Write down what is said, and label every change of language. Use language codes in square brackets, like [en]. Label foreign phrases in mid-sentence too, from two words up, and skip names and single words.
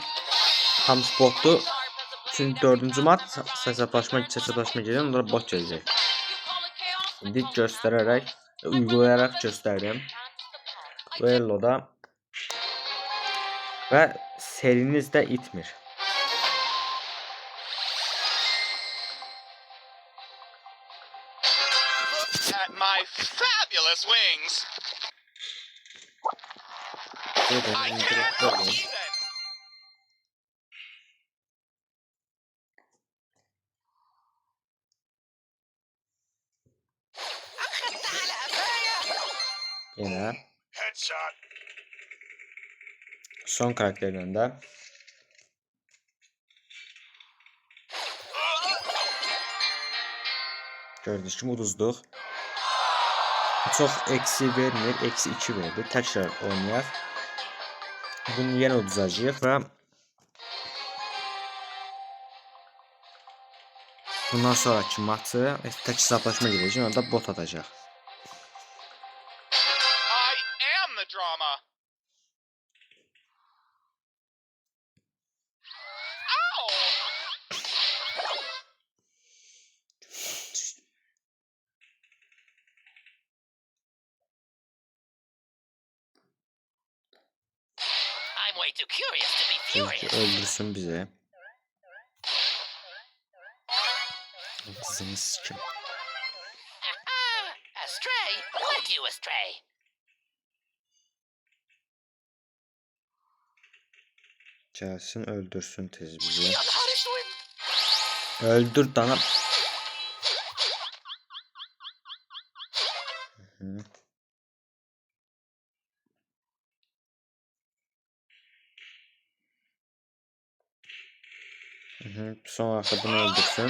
[az] Hamısı botdur. Çünki 4-cü maç hesablaşma gedir, onlara bot gələcək. İndi göstərərək, uygulayaraq göstərdim. Duelloda və seriniz də itmir. [en] At my fabulous wings. I can't go even. [ar] أخذت على قفايا. [az] Yine [en] Headshot. [tr] son karakterden de gördüğünüz [az] kimi uduzduq. Çox eksi vermir, eksi 2 verdi. Təkrar oynayaq. Bunu yenə uduzacağıq və bundan sonraki maçı tək hesablaşma gedəcək, onda bot atacaq. [en] I am the drama. Ow! I'm way too curious to be furious. [az] Öldürsün bizi. Dizimiz kim? [en] Astray? Led you astray. [az] Gelsin öldürsün tez bizi. [en] You're the hottest one. [az] Öldür dana. Hı. Sonra da bunu öldürsün.